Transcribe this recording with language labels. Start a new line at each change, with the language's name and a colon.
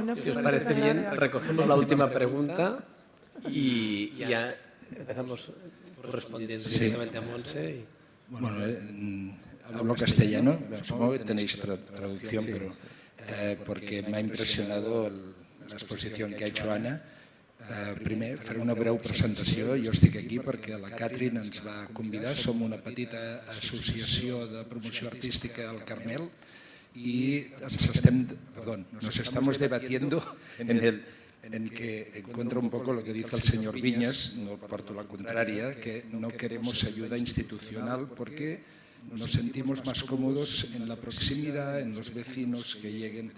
Spanish: Si os parece bien, recogemos la última pregunta y ya empezamos respondiendo directamente a Montse. Bueno, hablo castellano, supongo que tenéis traducción, pero porque me ha impressionado la exposición que ha hecho Anna.
Catalan: Primer, faré una breu presentació. Jo estic aquí perquè la Catherine ens va convidar. Som una petita associació de promoció artística al Carmel
Spanish: y nos estamos debatiendo en que encuentro un poco lo que dice el señor Viñas, no parto la contraria, que no queremos ayuda institucional porque nos sentimos más cómodos en la proximidad, en los vecinos que lleguen.